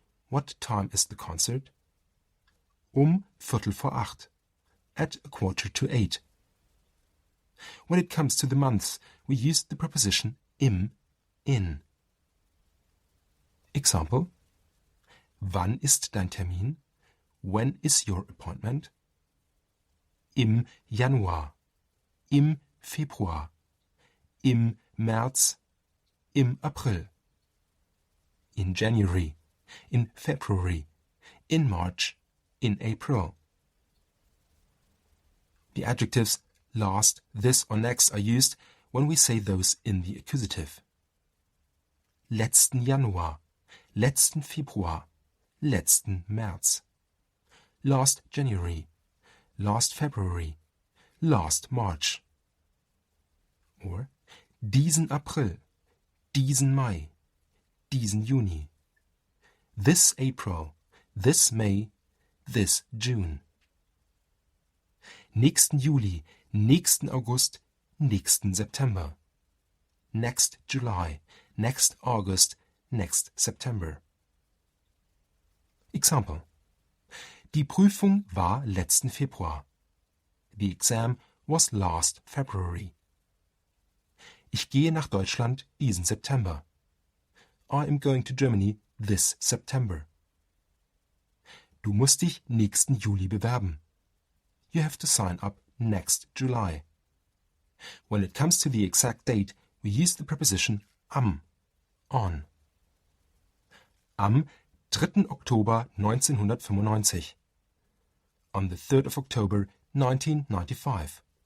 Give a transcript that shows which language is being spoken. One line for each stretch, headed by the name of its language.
English: What time is the concert? 7:45. At 7:45. When it comes to the months, we use the preposition in.
German: Example: Wann ist dein Termin?
English: When is your appointment?
German: Im Januar, im Februar, im März, im April.
English: In January, in February, in March, in April. The adjectives last, this or next are used when we say those in the accusative.
German: Letzten Januar, letzten Februar, letzten März.
English: Last January, last February, last March.
German: Or diesen April, diesen Mai, diesen Juni.
English: This April, this May, this June.
German: Nächsten Juli, nächsten August, nächsten September.
English: Next July, next August, next September.
German: Example: Die Prüfung war letzten Februar.
English: The exam was last February.
German: Ich gehe nach Deutschland diesen September.
English: I am going to Germany this September.
German: Du musst dich nächsten Juli bewerben.
English: You have to sign up next July. When it comes to the exact date, we use the preposition am, on.
German: Am 3. Oktober 1995.
English: On the 3rd of October 1995.